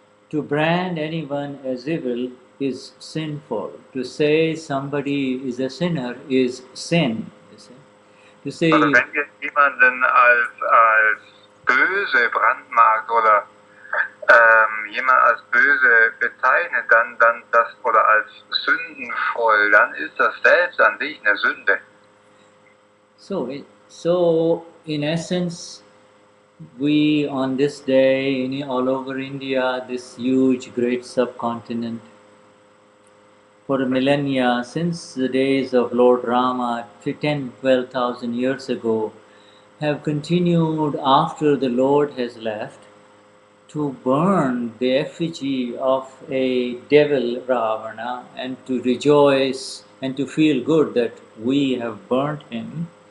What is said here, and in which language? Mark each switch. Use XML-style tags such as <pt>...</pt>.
<en>To brand anyone as evil is sinful. To say somebody is a sinner is sin. You see. To say,</en> <de>also wenn ihr jemanden als böse brandmarkt oder jemand als böse bezeichnet, dann das oder als sündenvoll, dann ist das selbst an sich eine Sünde.</de> <en>So in essence, we on this day all over India, this huge great subcontinent, for millennia, since the days of Lord Rama 10,000-12,000 years ago, have continued after the Lord has left to burn the effigy of a devil Ravana and to rejoice and to feel good that we have burnt him.</en>